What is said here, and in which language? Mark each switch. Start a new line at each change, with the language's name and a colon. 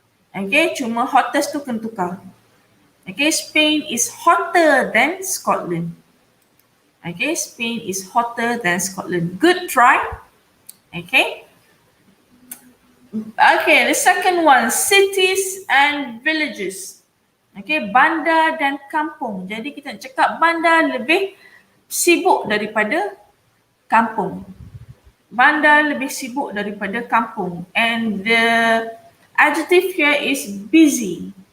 English: Okay,
Malay: cuma hottest tu kena tukar.
English: Okay, Spain is hotter than Scotland. Okay, Spain is hotter than Scotland. Good try. Okay. Okay, the second one, cities and villages.
Malay: Okay, bandar dan kampung. Jadi kita nak cakap bandar lebih sibuk daripada kampung. Bandar lebih sibuk daripada kampung.
English: And the adjective here is busy.